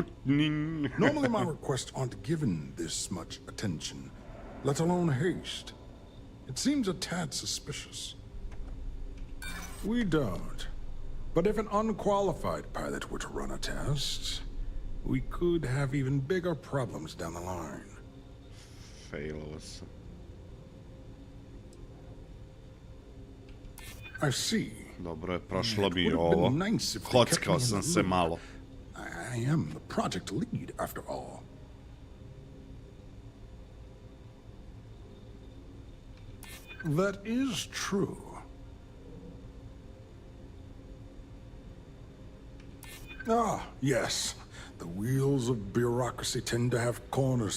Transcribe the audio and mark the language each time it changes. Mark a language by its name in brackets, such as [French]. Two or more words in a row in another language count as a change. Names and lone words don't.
[English] Normally my requests aren't given this much attention, let alone haste. It seems a tad suspicious. We don't. But if an unqualified pilot were to run a test, we could have even bigger problems down the line. [Croatian] Faililo se. [English] I see. [Croatian] Dobro je, prošlo bi ovo. Kockao sam se malo. [English] I am the project lead, after all. That is true. Ah, yes. The wheels of bureaucracy tend to have corners.